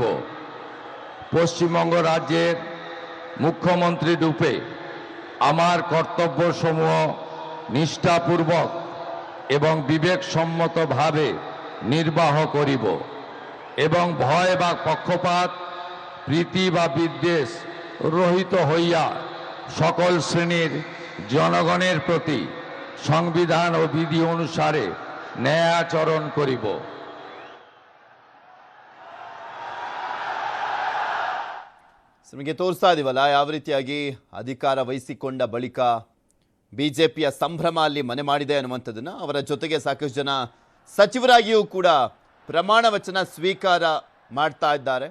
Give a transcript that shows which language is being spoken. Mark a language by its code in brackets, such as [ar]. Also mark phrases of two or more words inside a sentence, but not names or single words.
[bn] পশ্চিমবঙ্গ রাজ্যের মুখ্যমন্ত্রী রূপে আমার কর্তব্যসমূহ নিষ্ঠাপূর্বক এবং বিবেকসম্মতভাবে নির্বাহ করিব এবং ভয় বা পক্ষপাত প্রীতি বা বিদ্বেষ রহিত হইয়া সকল শ্রেণীর জনগণের প্রতি সংবিধান ও বিধি অনুসারে ন্যায়াচরণ করিব। [kn] ನಿಮಗೆ ತೋರಿಸ್ತಾ ಇದೀವಲ್ಲ ಯಾವ ರೀತಿಯಾಗಿ ಅಧಿಕಾರ ವಹಿಸಿಕೊಂಡ ಬಳಿಕ ಬಿಜೆಪಿಯ ಸಂಭ್ರಮ ಅಲ್ಲಿ ಮನೆ ಮಾಡಿದೆ ಅನ್ನುವಂಥದ್ದನ್ನು. ಅವರ ಜೊತೆಗೆ ಸಾಕಷ್ಟು ಜನ ಸಚಿವರಾಗಿಯೂ ಕೂಡ ಪ್ರಮಾಣ ವಚನ ಸ್ವೀಕಾರ ಮಾಡ್ತಾ ಇದ್ದಾರೆ.